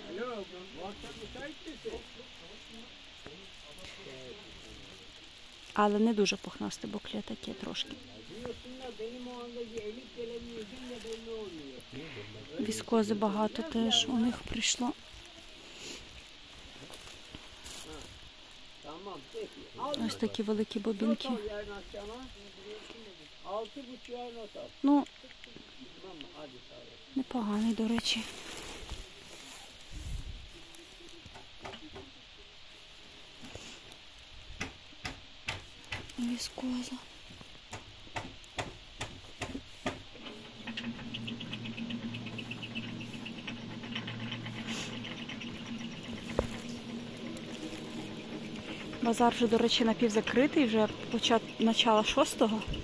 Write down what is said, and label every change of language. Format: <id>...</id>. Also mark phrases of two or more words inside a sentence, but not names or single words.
<uk>Але не дуже пухнасте букле, таке трошки. Віскози багато теж у них прийшло.</uk> <tr>Tamam peki. Al</tr> <uk>Ось такі великі бобінки.</uk> <tr>not al yarın akşama. 6,5'a not al.</tr> <uk>Ну,</uk> <tr>Tamam mı? Hadi sağ ol.</tr> <uk>непоганий, до речі. Віскоза. Базар вже, до речі, напівзакритий, вже начало 6-го.</uk>